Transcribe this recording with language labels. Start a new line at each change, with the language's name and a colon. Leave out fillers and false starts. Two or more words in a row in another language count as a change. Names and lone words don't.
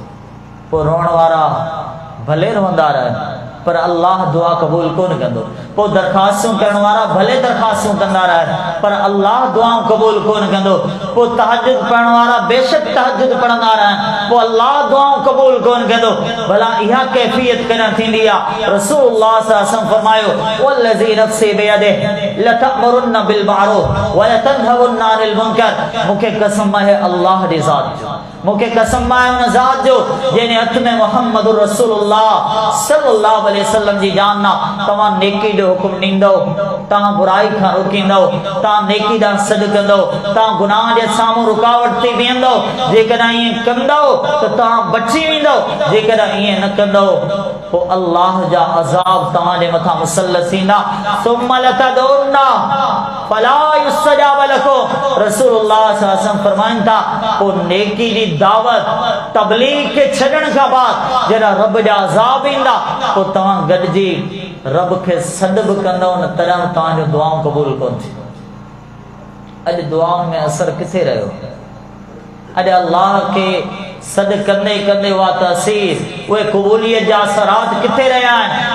Sindhi: पोइ रोअण वारा भले रहंदा रहनि पर अल्लाह दुआ क़बूल कोन कंदो। पोइ दरख़्वास्तूं करण वारा भले दरख़्वास्तूं कंदा रहनि पर अल्लाह दुआऊं क़बूल कोन कंदो। पोइ तहज्जुद पढ़ण वारा बेशक तहज्जुद पढ़ंदा रहनि पोइ अल्लाह दुआऊं क़बूल कोन कंदो। भला इहा कैफ़ियत कॾहिं थींदी आहे?
Arabic: رسول الله صلى الله عليه وسلم फरमायो والذي نفسي بيده لتأمرن بالمعروف ولتنهون عن المنكر.
Sindhi: मूंखे कसम आहे अल्लाह जी ज़ात जो, मूंखे कसम आहे उन ज़ात जो जंहिंजे हथ में मुहम्मद रसूलुल्लाह
Arabic: صلى الله عليه وسلم
Sindhi: जी जान आहे। तव्हां नेकी जो हुकुम ॾींदव, तव्हां बुराई खां रोकींदव, तव्हां नेकी ॾांहुं सॾु कंदव, तव्हां गुनाह जे साम्हूं रुकावट ते बीहंदव। जेकॾहिं ईअं कंदव त तव्हां बची वेंदव, जेकॾहिं ईअं न कंदव पो अल्लाह जा अज़ाब तव्हांजे मथां मुसल्लत थींदा।
Arabic: ثم لتدعنه فلا يستجاب لكم.
Sindhi: रसूलुल्लाह
Arabic: صلى الله عليه وسلم
Sindhi: फरमाइनि था पो नेकी जी दावत तबलीग के छॾण खां बाद जॾहिं रब जा अज़ाब ईंदा पो तव्हां गॾिजी रब के सॾ बि कंदव न तॾहिं तव्हांजो दुआऊं क़बूल कोन थी। अॼु दुआउनि में असर किथे रहियो? अॼु अल्लाह के सॾ कंदे कंदे उहा तसीर उहे क़बूलियत जा असरात किथे रहिया आहिनि?